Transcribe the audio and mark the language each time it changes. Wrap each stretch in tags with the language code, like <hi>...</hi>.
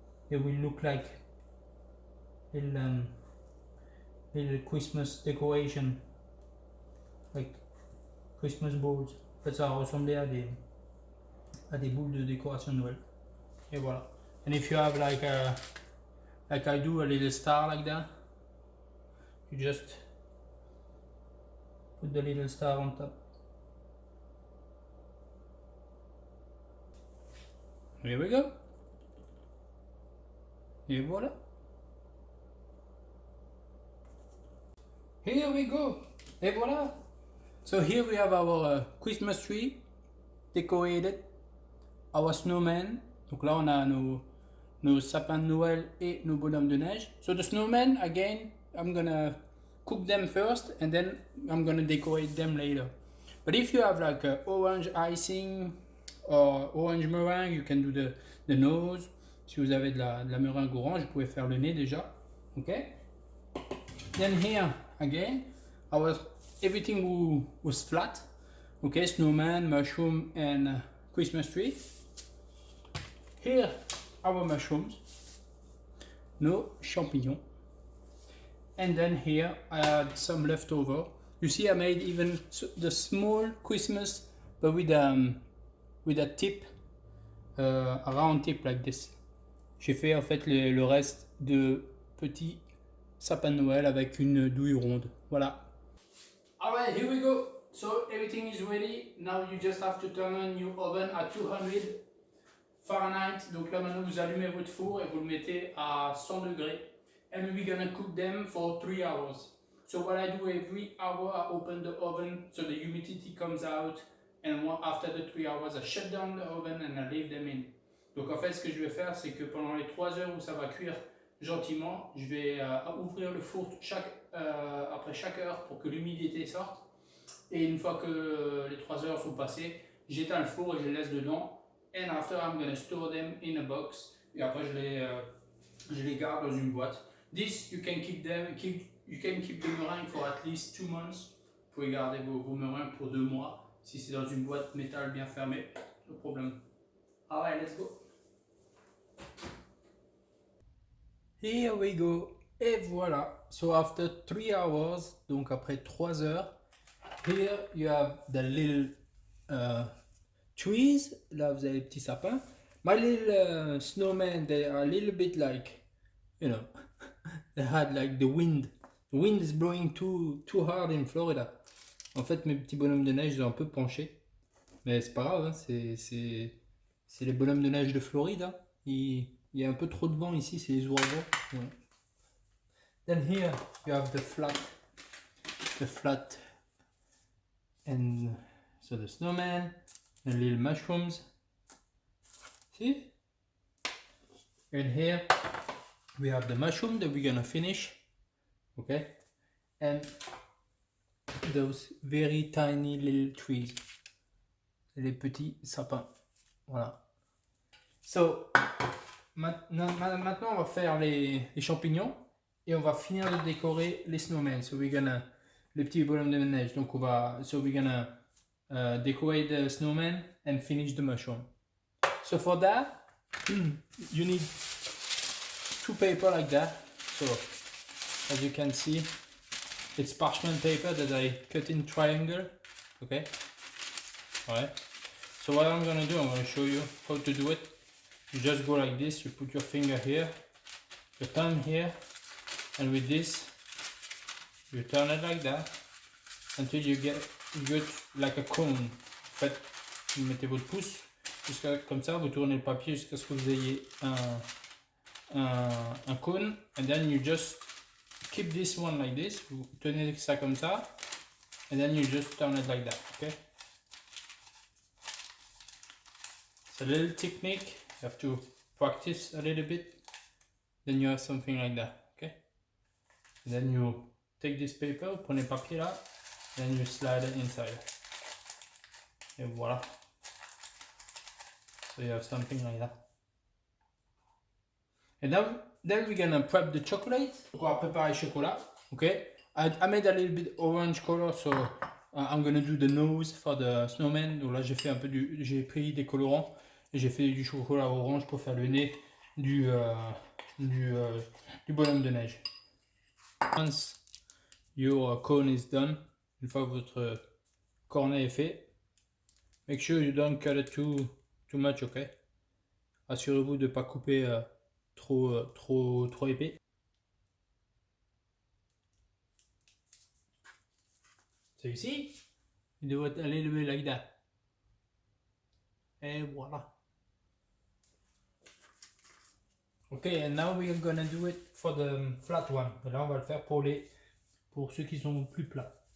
<en>It will look like little Christmas decoration, like Christmas balls.</en> <fr>En fait, ça va ressembler à des boules de décoration de Noël. Et voilà.</fr> <en>And if you have like I do, a little star like that, you just put the little star on top. Here we go.</en> <fr>Et voilà.</fr> <en>Here we go.</en> <fr>Et voilà.</fr> <en>So here we have our Christmas tree decorated, our snowman.</en> <fr>Donc là on a nos sapins de Noël et nos bonhommes de neige.</fr> <en>So the snowman, again, I'm gonna cook them first and then I'm gonna decorate them later. But if you have like orange icing or orange meringue, you can do the nose.</en> <fr>Si vous avez de la meringue orange, vous pouvez faire le nez déjà.</fr> <en>Ok. Then here again, everything was flat. Okay, snowman, mushroom, and Christmas tree. Here, our mushrooms.</en> <fr>No champignons.</fr> <en>And then here I had some leftover. You see, I made even the small Christmas, but with a tip, a round tip like this.</en> <fr>J'ai fait en fait le reste de petits sapins de Noël avec une douille ronde.</fr> <en>Voilà. Alright, here we go. So everything is ready. Now you just have to turn on your oven at 200 Fahrenheit.</en> <fr>Donc là maintenant vous allumez votre four et vous le mettez à 100 degrés.</fr> <en>And we're gonna cook them for 3 hours. So what I do every hour, I open the oven so the humidity comes out. And after the 3 hours, I shut down the oven and I leave them in.</en> <fr>Donc en fait, ce que je vais faire, c'est que pendant les 3 heures où ça va cuire gentiment, je vais ouvrir le four après chaque heure pour que l'humidité sorte. Et une fois que les 3 heures sont passées, j'éteins le four et je les laisse dedans.</fr> <en>And after, I'm gonna store them in a box.</en> <fr>Et après, je les garde dans une boîte.</fr> <en>This, you can keep the meringues for at least 2 months.</en> <fr>Vous pouvez garder vos meringues pour 2 mois. Si c'est dans une boîte métal bien fermée,</fr> <en>no problem. Alright, let's go. Here we go.</en> <fr>Et voilà.</fr> <en>So after 3 hours,</en> <fr>donc après 3 heures,</fr> <en>here you have the little trees.</en> <fr>Là, vous avez les petits sapins.</fr> <en>My little snowmen, they are a little bit like, you know, they had like the wind. The wind is blowing too hard in Florida.</en> <fr>En fait, mes petits bonhommes de neige, ils ont un peu penché. Mais c'est pas grave, hein, c'est les bonhommes de neige de Floride. Hein. Il y a un peu trop de vent ici, c'est les ouragans. Voilà.</fr> <en>Then here you have the flat, and so the snowman, the little mushrooms. See? And here we have the mushroom that we're gonna finish. Okay? And those very tiny little trees.</en> <fr>Les petits sapins. Voilà. So, maintenant on va faire les champignons et on va finir de décorer les snowmen.</fr> <en>So we're gonna,</en> <fr>les petits bonhommes de neige.</fr> <en>Donc we're gonna decorate the snowman and finish the mushroom. So for that, you need 2 paper like that. So as you can see, it's parchment paper that I cut in triangle. Okay. Alright. So what I'm gonna do, I'm gonna show you how to do it. You just go like this, you put your finger here, your thumb here, and with this, you turn it like that until you get like a cone.</en> <fr>En fait, vous mettez votre pouce jusqu'à comme ça, vous tournez le papier jusqu'à ce que vous ayez un cône,</fr> <en>and then you just keep this one like this.</en> <fr>Vous tenez ça comme ça,</fr> <en>and then you just turn it like that. Okay. It's a little technique, you have to practice a little bit, then you have something like that, okay? And then you take this paper,</en> <fr>vous prenez le papier là,</fr> <en>then you slide it inside.</en> <fr>Et voilà.</fr> <en>So you have something like that. And then we're gonna prep the chocolate.</en> <fr>Donc on va préparer le chocolat,</fr> <en>okay? I made a little bit orange color, so I'm gonna do the nose for the snowman.</en> <fr>Donc là j'ai fait j'ai pris des colorants. Et j'ai fait du chocolat orange pour faire le nez du bonhomme de neige.</fr> <en>Once your cone is done,</en> <fr>une fois que votre cornet est fait,</fr> <en>make sure you don't cut it too much, ok?</en> <fr>Assurez-vous de ne pas couper trop épais.</fr> <en>So you see, you do it a little bit like that.</en> <fr>Et voilà.</fr> <en>Okay, and now we are gonna do it for the flat one.</en> <fr>Et là, on va le faire pour ceux qui sont plus plats.</fr>